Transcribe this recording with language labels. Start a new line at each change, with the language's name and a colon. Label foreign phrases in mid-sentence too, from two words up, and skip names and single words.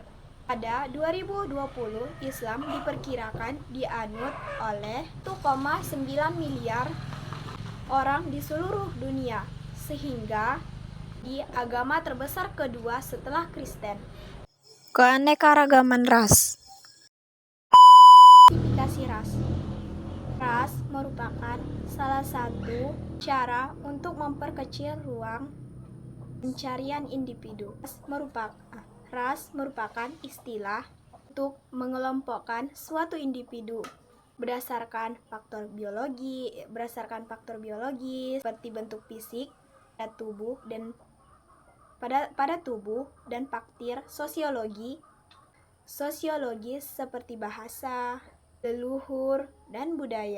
Indonesian: Pada 2020, Islam diperkirakan dianut oleh 1,9 miliar orang di seluruh dunia, sehingga di agama terbesar kedua setelah Kristen. Keanekaragaman ras. Klasifikasi ras. Ras merupakan salah satu cara untuk memperkecil ruang pencarian individu. Ras merupakan istilah untuk mengelompokkan suatu individu berdasarkan faktor biologi seperti bentuk fisik pada tubuh dan faktor sosiologi seperti bahasa, leluhur, dan budaya.